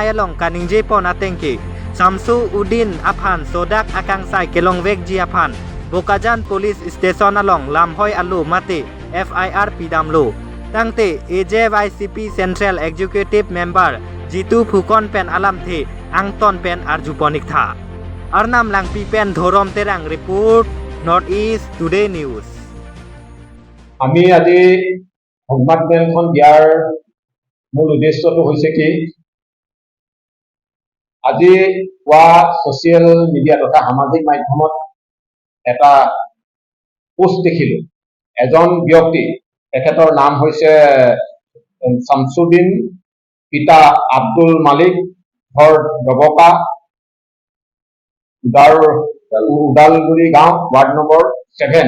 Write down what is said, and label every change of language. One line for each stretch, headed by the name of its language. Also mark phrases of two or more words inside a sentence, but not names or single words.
Karbi: along kaningje pon atengke Samsu Udin aphan sodak akangsai kelongwek ji aphan Bokajan Police Station along lamhoi alu mate FIR pidamlo Tangte AJYCP
English: Central Executive Member
Karbi: Jitu Phukon pen alam the angton pen arjuponik tha Arnam langpi pen dhorom terang report North East Today News
Assamese: আমি আজি সংবাদ মেলখন দিয়াৰ মূল উদ্দেশ্যটো হৈছে কি আজি কোৱা
English: social media
Assamese: তথা সামাজিক মাধ্যমত এটা পোষ্ট দেখিলো এজন ব্যক্তি তেখেতৰ নাম হৈছে শামসুদ্দিন পিতা আব্দুল মালিক ঘৰ দবকা উদালগুৰি গাঁও ৱাৰ্ড নম্বৰ 7